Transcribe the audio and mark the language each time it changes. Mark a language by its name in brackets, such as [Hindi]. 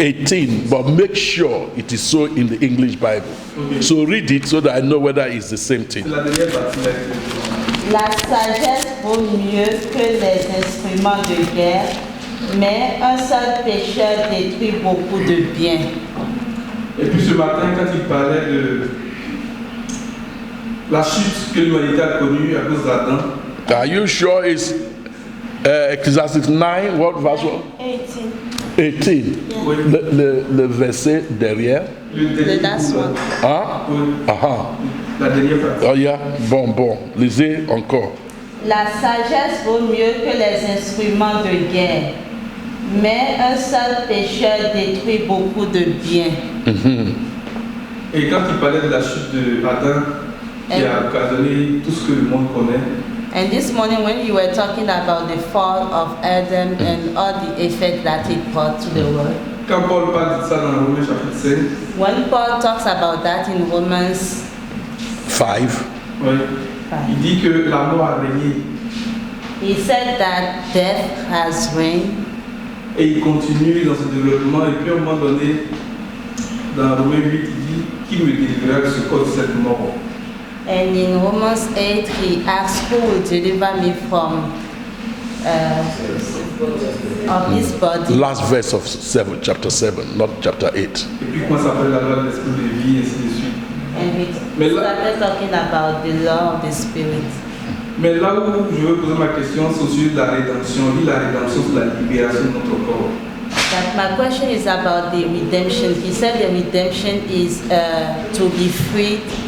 [English] 18, but make sure it is so in the English Bible. So read it so that I know whether it's the same thing. [French] C'est la dernière partie de la lecture. La sagesse vaut mieux que les instruments de guerre, mais un seul pécheur détruit beaucoup de biens. Et puis ce matin, quand il parlait de la chute que l'humanité a connue à cause d'Adam, [English] Are you sure it's Ecclesiastes 9, what verse? 18. 18. [French] oui, Le verset derrière. [English] The last one. [French] Hein? oui, Ah, la dernière partie. [English] oh yeah. [French] Bon. Lisez encore. La sagesse vaut mieux que les instruments de guerre, mais un seul pécheur détruit beaucoup de biens. Et quand il parlait de la chute d'Adam, qui a occasionné tout ce que le monde connaît, [English] And this morning when you were talking about the fall of Adam and all the effect that it brought to the world, [French] quand Paul parle de ça dans Romains chapitre 5, [English] when Paul talks about that in Romans 5. [French] ouais, il dit que la mort a régné. [English] he said that death has reigned, [French] Et il continue dans ce développement. Et puis à un moment donné, dans Romains 8, il dit qui me délivrera de ce corps de cette mort. [English] and in Romans 8 he asks who will deliver me from of this body. Last verse of chapter 7, not chapter 8. [French] Et puis comment s'appelle la loi de l'esprit de vie, et ainsi de suite. [English] And we [French] Mais là- [English] started talking about the law of the spirit. [French] Mais là où je veux poser ma question, c'est au sujet de la rédemption. On dit la rédemption, c'est la libération de notre corps. [English] That my question is about the redemption. He said the redemption is to be freed,